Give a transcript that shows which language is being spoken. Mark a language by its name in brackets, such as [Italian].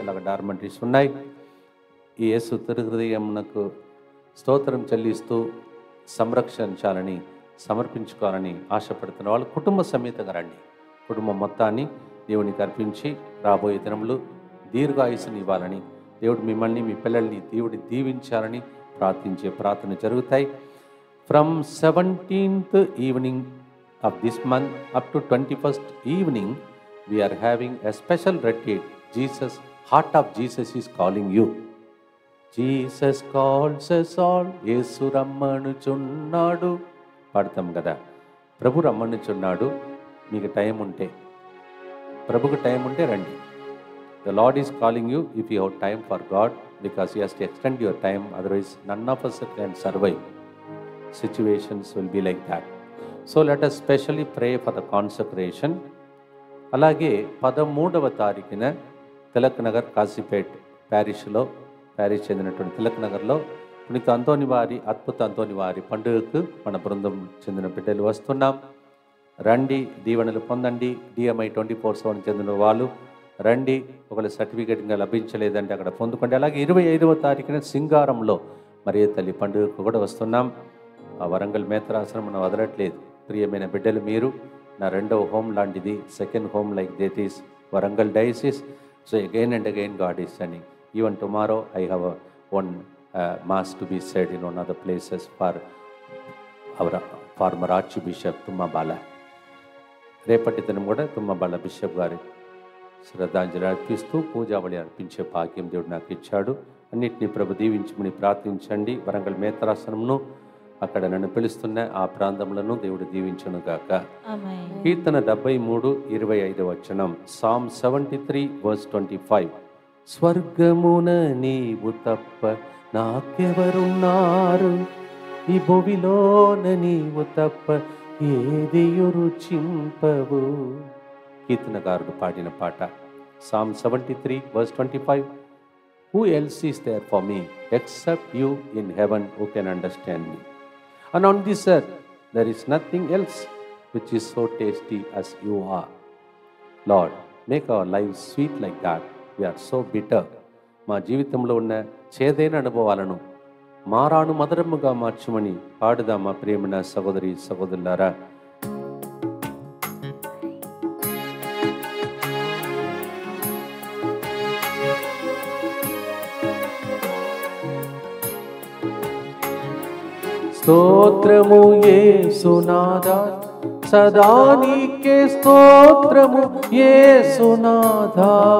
[Telugu] అలాగే డార్మెంటరీస్ ఉన్నాయి. ఈ యేసు తిరు హృదయమునకు స్తోత్రం చెల్లిస్తూ సంరక్షించాలని, సమర్పించుకోవాలని ఆశపడుతున్న వాళ్ళు కుటుంబ సమేతంగా రండి. కుటుంబం మొత్తాన్ని దేవునికి అర్పించి రాబోయే దినములు దీర్ఘాయుసుని ఇవ్వాలని, దేవుడు మిమ్మల్ని, మీ పిల్లల్ని దేవుడి దీవించాలని ప్రార్థించే ప్రార్థన జరుగుతాయి. [English] From 17th evening of this month up to 21st evening, we are having a special retreat. Jesus, heart of Jesus is calling you. Jesus calls us all. [Telugu] యేసు రమ్మనుచున్నాడు పాడతాం కదా. ప్రభు రమ్మనుచున్నాడు. మీకు టైం ఉంటే, ప్రభుకు టైం ఉంటే రండి. [English] The Lord is calling you if you have time for God, because He has to extend your time. Otherwise, none of us can survive. Situations will be like that. So let us specially pray for the consecration. [Telugu] అలాగే 13వ తారీఖున Tilak Nagar, కాశీపేట్ parish చెందినటువంటి తిలక్ నగర్లో పునీత అంతోని వారి, అద్భుత అంతోని వారి పండుగకు మన బృందం చెందిన బిడ్డలు వస్తున్నాం. రండి, దీవెనలు పొందండి. DMI 24/7 చెందిన వాళ్ళు రండి. ఒకవేళ సర్టిఫికేట్ ఇంకా లభించలేదంటే అక్కడ పొందుకోండి. అలాగే 25వ తారీఖున సింగారంలో మరియ తల్లి పండుగకు కూడా వస్తున్నాం. ఆ వరంగల్ మేత్రాసనం మనం వదలట్లేదు. ప్రియమైన బిడ్డలు, మీరు నా రెండవ హోమ్ లాంటిది, [English] Second home like that is Warangal diocese. So again and again God is sending. Even tomorrow I have one mass to be said in one of the places for our former Archbishop Tummabala. [Telugu] రేపటి దినం కూడా Tummabala bishop గారి శ్రద్ధాంజలి అర్పిస్తూ పూజావళి అర్పించే భాగ్యం దేవుడు నాకు ఇచ్చాడు. అన్నిటినీ ప్రభు దీవించమని ప్రార్థించండి. వరంగల్ మేత్రాసనమును, అక్కడ నన్ను పిలుస్తున్న ఆ ప్రాంతములను దేవుడు దీవించును గాక. కీర్తన 73:25 వచనం. [English] Psalm 73:25. [Telugu] స్వర్గమున నీవు తప్ప నాకెవరున్నారు, ఈ భువిలోన నీవు తప్ప ఏదియు రుచింపవు. కీర్తనకారుడు పాడిన పాట. [English] Psalm 73:25. Who else is there for me except you in heaven who can understand me? And on this earth there is nothing else which is so tasty as you are. Lord, make our lives sweet like that. We are so bitter. [Telugu] మా జీవితంలో ఉన్న చేదైన అనుభవాలను మారాను మధురముగా మార్చమని పాడుదాం. మా ప్రియమైన సహోదరి సహోదరులారా, స్తోత్రము యేసునాథా, సదా నీకే స్తోత్రము యేసునాథా.